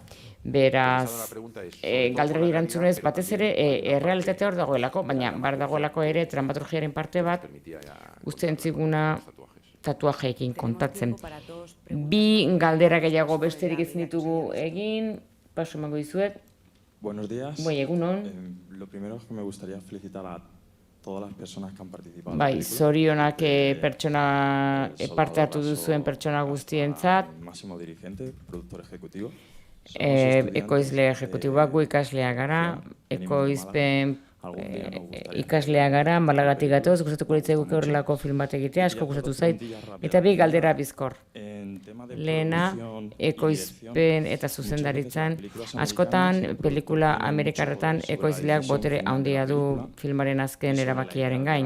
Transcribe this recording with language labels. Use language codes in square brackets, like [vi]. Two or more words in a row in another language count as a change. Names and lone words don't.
[eu] Beraz, galderari erantzunez, batez ere, errealitatea hor dagoelako, baina bar dagoelako ere dramaturgiaren parte bat, uste entziguna tatuajeekin kontatzen. Bi galdera gehiago besterik ezin ditugu egin, paso emango dizuet. [es] Buenos días. [eu] Egunon. [es] Lo primero es que me gustaría felicitar a todas las personas que han participado. [eu] Zorionak parte hartu duzuen pertsona guztientzat. [es] Máximo dirigente, productor ejecutivo. [eu] Ekoizle ejecutiboak gu ikaslea gara, ekoizpen ikaslea gara, Malagatik gatoz, gustatuko litzaigu horrelako film bat egitea, asko gustatu zait, eta bi galdera bizkor. Lehena, ekoizpen eta zuzendaritzan, askotan, pelikula amerikarretan ekoizleak botere handia du filmaren azken erabakiaren gain.